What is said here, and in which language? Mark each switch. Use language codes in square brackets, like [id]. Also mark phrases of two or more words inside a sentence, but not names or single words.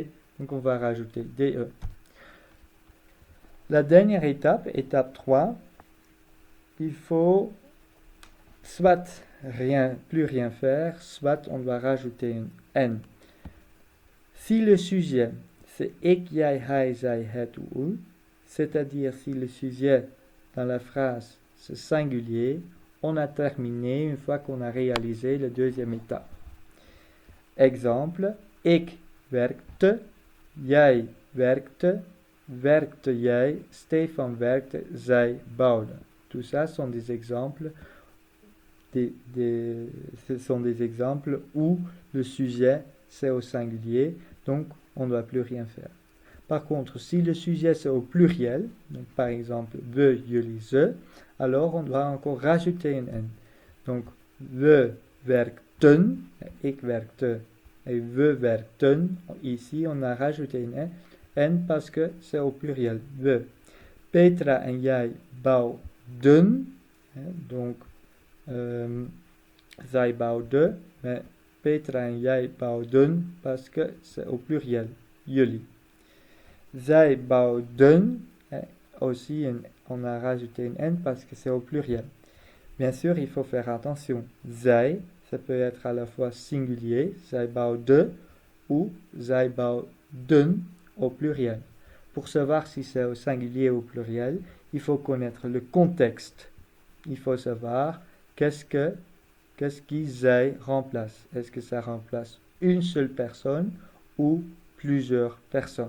[fr] Donc on va rajouter DE. La dernière étape, étape 3, il faut soit plus rien faire, soit on doit rajouter un N. Si le sujet, c'est [nl] ik, jij, hij, zij, het [fr] ou ul, c'est-à-dire si le sujet dans la phrase c'est singulier, on a terminé une fois qu'on a réalisé la deuxième étape. Exemple, [nl] ik werkte, jij werkte, werkte jij, Stefan werkte, zij bouwde. [fr] Tout ça sont des exemples, ce sont des exemples où le sujet c'est au singulier, donc on ne doit plus rien faire. Par contre, si le sujet c'est au pluriel, donc par exemple [nl] we, jullie, ze, [fr] alors on doit encore rajouter un n. [nl] Donc we werkten, ik werkte et we werkten, [fr] ici on a rajouté un n parce que c'est au pluriel. We. [nl] Petra en jij bouwden, donc zij bouwden, mais Petra en jij bouwden [fr] parce que c'est au pluriel. Jullie. [nl] Zij bouwden, [fr] aussi on a rajouté un n parce que c'est au pluriel. Bien sûr, il faut faire attention. Zij, ça peut être à la fois singulier, [nl] zij bouwden, ou zij bouwden [fr] au pluriel. Pour savoir si c'est au singulier ou au pluriel, il faut connaître le contexte. Il faut savoir qu'est-ce qui zij remplace. Est-ce que ça remplace une seule personne ou plusieurs personnes?